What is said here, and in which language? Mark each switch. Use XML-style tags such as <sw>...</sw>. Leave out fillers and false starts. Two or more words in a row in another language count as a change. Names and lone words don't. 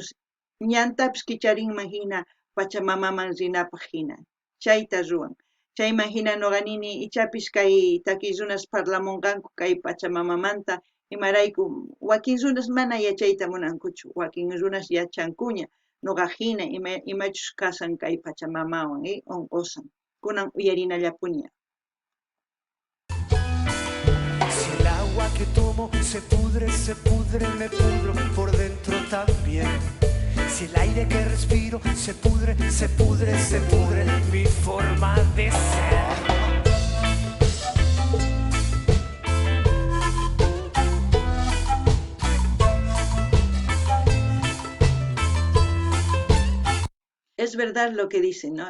<qu>ñantapis kicharinman hina Pachamamaman rinapaq hina chayta ruwan chayman hina noqanini ichapis kay taki runas parlamunqanku kay Pachamamamanta imarayku wakin runas mana yachayta munankuchu wakin runas yachankuña noqa hina imachus kasan kay Pachamamawan onqosan kunan uyarinallapuña.</qu> <es>se pudre, me pudro por dentro también. Si el aire que respiro se pudre, se pudre, se pudre mi forma de ser. Es verdad lo que dicen, ¿no?</es>